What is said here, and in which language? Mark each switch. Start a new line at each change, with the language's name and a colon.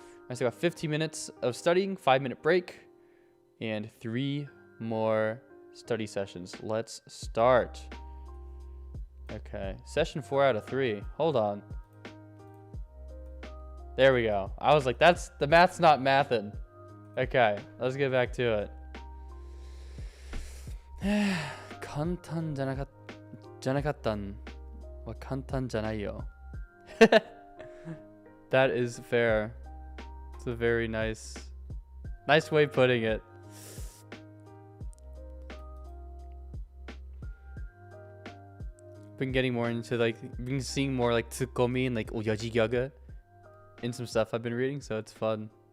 English: I still got 15 minutes of studying, 5-minute break, and 3 more study sessions. Let's start. Okay, session 4 out of 3. Hold on. There we go. I was like, the math's not mathin'. Okay, let's get back to it.
Japanese: 簡単じゃなかったんは簡単じゃないよ.
English: That is fair. It's a very nice way of putting it. Been getting more into been seeing more like tsukomi and like oyaji gyaga in some stuff I've been reading, so it's fun.